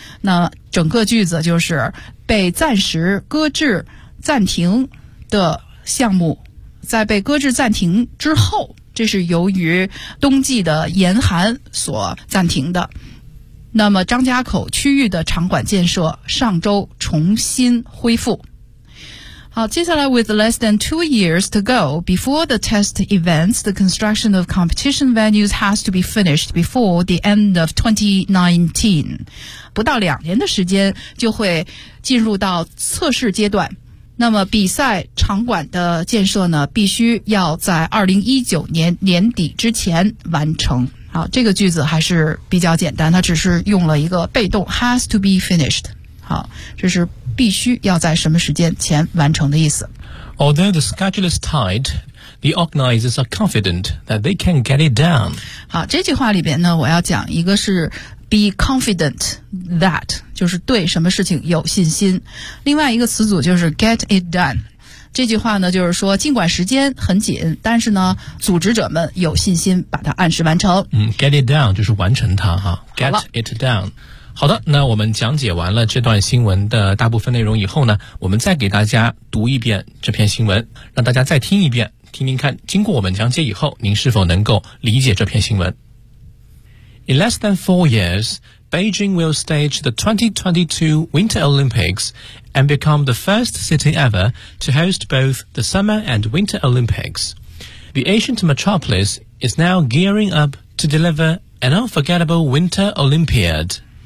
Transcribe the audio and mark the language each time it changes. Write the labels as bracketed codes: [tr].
[zh] 那整个句子就是被暂时搁置暂停的项目在被搁置暂停之后，这是由于冬季的严寒所暂停的。那么张家口区域的场馆建设上周重新恢复。好，接下来 [en] with less than 2 years to go before the test events, the construction of competition venues has to be finished before the end of 2019. [zh] 不到两年的时间就会进入到测试阶段。那么比赛场馆的建设呢必须要在2019年年底之前完成。好，这个句子还是比较简单，它只是用了一个被动 has to be finished。好，这是必须要在什么时间前完成的意思。 [en] Although the schedule is tight, the organizers are confident that they can get it done. [zh] 好，这句话里边呢，我要讲一个是 be confident that， 就是对什么事情有信心。另外一个词组就是 get it done。这句话呢，就是说尽管时间很紧，但是呢，组织者们有信心把它按时完成。 get it done 就是完成它哈。get it done。好的，那我们讲解完了这段新闻的大部分内容以后呢，我们再给大家读一遍这篇新闻，让大家再听一遍，听听看经过我们讲解以后您是否能够理解这篇新闻。 [en] In less than 4 years, Beijing will stage the 2022 Winter Olympics and become the first city ever to host both the Summer and Winter Olympics. The ancient metropolis is now gearing up to deliver an unforgettable Winter Olympiad.